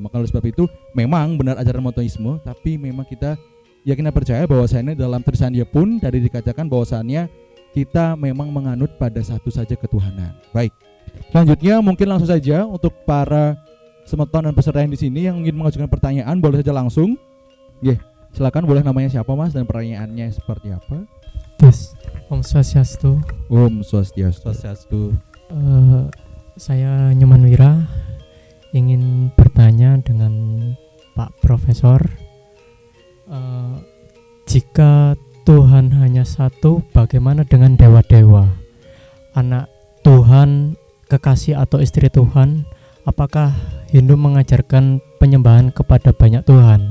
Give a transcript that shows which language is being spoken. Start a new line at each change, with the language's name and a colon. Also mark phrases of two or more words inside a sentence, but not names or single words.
Indonesian: Maka oleh sebab itu memang benar ajaran monoteisme, tapi memang kita yakin dan percaya bahwasannya dalam Trisanya pun tadi dikatakan bahwasannya kita memang menganut pada satu saja ketuhanan. Baik. Selanjutnya mungkin langsung saja untuk para semeton dan peserta yang di sini yang ingin mengajukan pertanyaan boleh saja langsung. Silakan, boleh namanya siapa Mas dan pertanyaannya seperti apa? Tes.
Balinese: Om Swastiastu. Om Swastiastu. Swastiastu.
Indonesian: Saya Nyoman Wira ingin bertanya dengan Pak Profesor, jika Tuhan hanya satu, bagaimana dengan dewa-dewa? Anak Tuhan, kekasih atau istri Tuhan, apakah Hindu mengajarkan penyembahan kepada banyak Tuhan?